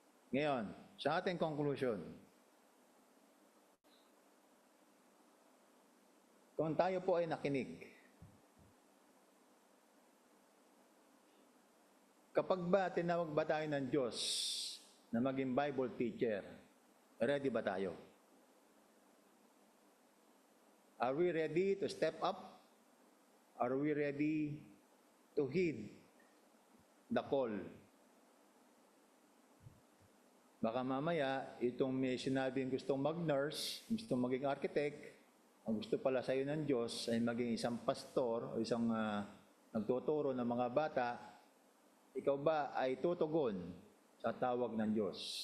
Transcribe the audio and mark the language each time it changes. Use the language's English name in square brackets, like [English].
[Filipino] Ngayon, sa ating conclusion, kung tayo po ay nakinig, kapag ba tinawag ba tayo ng Diyos na maging Bible teacher, ready ba tayo? [English] Are we ready to step up? Are we ready to heed the call? [Filipino] Baka mamaya, itong may sinabing gustong mag-nurse, gustong maging architect, ang gusto pala sa iyo ng Diyos ay maging isang pastor o isang nagtuturo ng mga bata, ikaw ba ay tutugon sa tawag ng Diyos?